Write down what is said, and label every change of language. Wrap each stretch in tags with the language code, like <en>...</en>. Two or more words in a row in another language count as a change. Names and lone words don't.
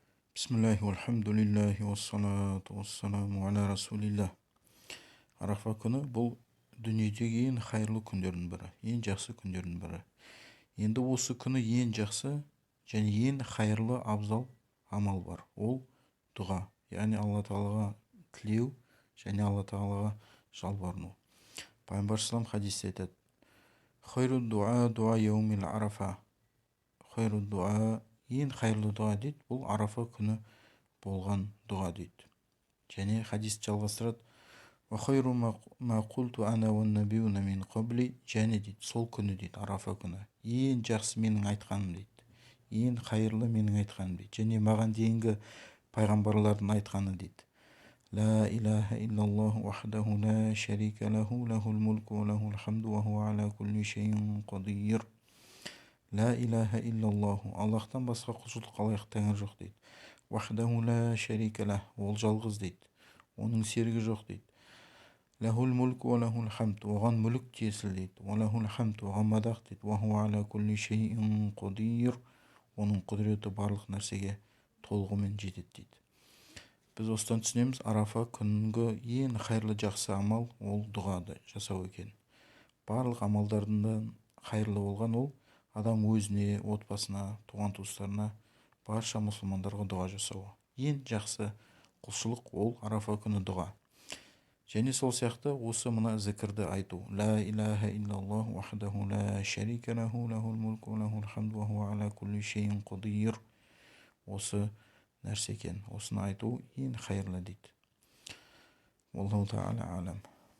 <ar>بسم الله والحمد لله والصلاة والسلام على رسول الله.</ar> <kk>Арафа күні бұл дүниедегі ең хайырлы күндердің бірі, ең жақсы күндердің бірі. Енді осы күні ең жақсы және ең хайырлы абзал амал бар. Ол дұға, яғни Алла Тағалаға тілеу және Алла Тағалаға жалбарыну. Пайғамбар салам хадисте айтады:</kk> <ar>"خير الدعاء دعاء يوم عرفة". خير الدعاء,</ar> <kk>ең хайырлы дұға дейді, бұл арафа күні болған дұға дейді. Және хадис жалғастырады:</kk> <ar>"وخير ما قلت أنا والنبيون من قبلي",</ar> <kk>және дейді, сол күні дейді, арафа күні ең жақсы менің айтқаным дейді, ең хайырлы менің айтқаным дейді, және маған дейінгі пайғамбарлардың айтқаны дейді:</kk> <ar>"لا إله إلا الله وحده لا شريك له له الملك وله الحمد وهو على كل شيء قدير". لا إله إلا الله,</ar> <kk>Аллахтан басқа құлшылыққа лайық тәңір жоқ дейді.</kk> <ar>وحده لا شريك له,</ar> <kk>ол жалғыз дейді, оның серігі жоқ дейді.</kk> <ar>له الملك وله الحمد,</ar> <kk>оған мүлік тиесілі дейді.</kk> <ar>وله الحمد,</ar> <kk>оған мадақ дейді.</kk> <ar>وهو على كل شيء قدير,</ar> <kk>оның құдіреті барлық нәрсеге толығымен жетеді дейді. Біз осыдан түсінеміз, арафа күнгі ең хайырлы жақсы амал ол дұғады жасау екен. Барлық амалдардан хайырлы болған ол адам өзіне, отбасына, туған туыстарына, барша мұсылмандарға дұға жасауы. Ең жақсы құлшылық ол арафа күні дұға. Және сол сияқты осы мына зікірді айту:</kk> <ar>"لا إله إلا الله وحده لا شريك له له الملك وله الحمد وهو على كل شيء قدير".</ar> <kk>Осы нәрсе екен, осыны айту ең хайырлы дейді.</kk> <ar>الله تعالى أعلم.</ar>